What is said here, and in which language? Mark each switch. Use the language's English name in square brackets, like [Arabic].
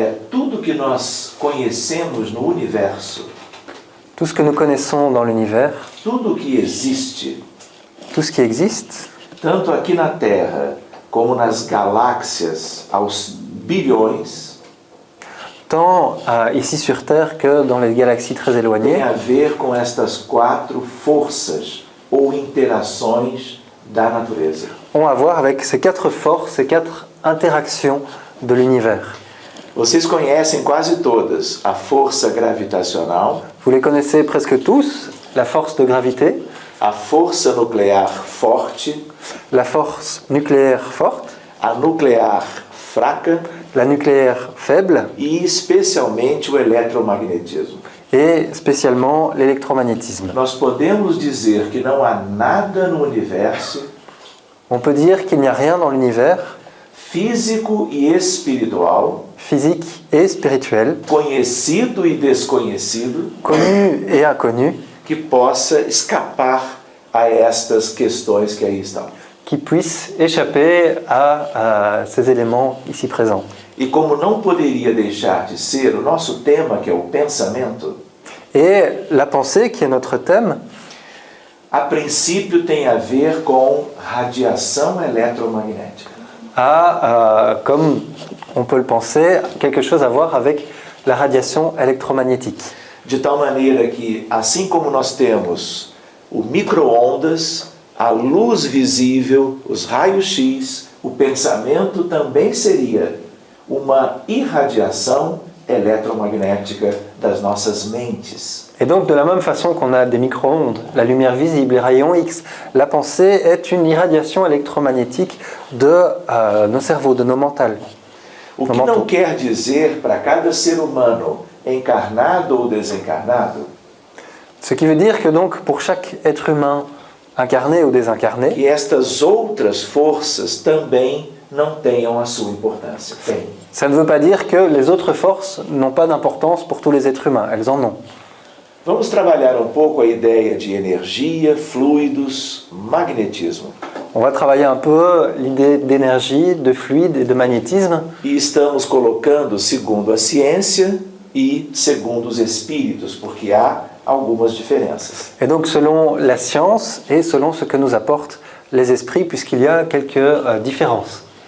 [Portuguese] Tudo que nós conhecemos no universo, [French] Tout ce que nous connaissons dans l'univers, [Portuguese] tudo que existe, [French] tout ce qui existe, [Portuguese] tanto aqui na Terra como nas galáxias aos bilhões, [French] tant ici sur Terre que dans les galaxies très [Portuguese] tem [French] éloignées, [Portuguese] a ver com estas 4 forças ou interações da natureza. [French] ont à voir avec ces 4 forces, ces 4 interactions de l'univers. [Portuguese] Vocês conhecem quase todas a força gravitacional, [French] Vous les connaissez presque tous, la force de gravité, [Portuguese] a força nuclear forte, [French] la force nucléaire forte, [Portuguese] a nuclear fraca [French] la nucléaire faible [Portuguese] e especialmente o eletromagnetismo. [French] et spécialement l'électromagnétisme. [Portuguese] Nós podemos dizer que não há nada no universo [French] On peut dire qu'il n'y a rien dans l'univers, [Portuguese] físico e espiritual, [French] physique et spirituel, [Portuguese] conhecido e desconhecido, [French] connu et inconnu, [Portuguese] que possa escapar a estas questões que aí estão. [French] qui puisse échapper à ces éléments ici présents. [Portuguese] E como não poderia deixar de ser o nosso tema, que é o pensamento, [French] Et la pensée, qui est notre thème, [Portuguese] a princípio tem a ver com radiação eletromagnética. [French] a, comme on peut le penser, quelque chose à voir avec la radiation électromagnétique. [Portuguese] De tal maneira que, assim como nós temos o micro-ondas, a luz visível, os raios-x, o pensamento também seria uma irradiação eletromagnética das nossas mentes. [French] Et donc, de la même façon qu'on a des micro-ondes, la lumière visible, les rayons X, la pensée est une irradiation électromagnétique de nos cerveaux, de nos mentales. [Portuguese] O que não quer dizer para cada ser humano, encarnado ou desencarnado, [French] Ce qui veut dire que donc, pour chaque être humain, incarné ou désincarné, [Portuguese] que estas outras forças também não tenham a sua importância. Tem. [French] ça ne veut pas dire que les autres forces n'ont pas d'importance pour tous les êtres humains. Elles en ont. [Portuguese] Vamos trabalhar um pouco a ideia de energia, fluidos, magnetismo. [French] On va travailler un peu l'idée d'énergie, de fluide et de magnétisme. [Portuguese] E estamos colocando segundo a ciência e segundo os espíritos, porque há algumas diferenças. [French] Et donc selon la science et selon ce que nous apportent les esprits, puisqu'il y a quelques différences.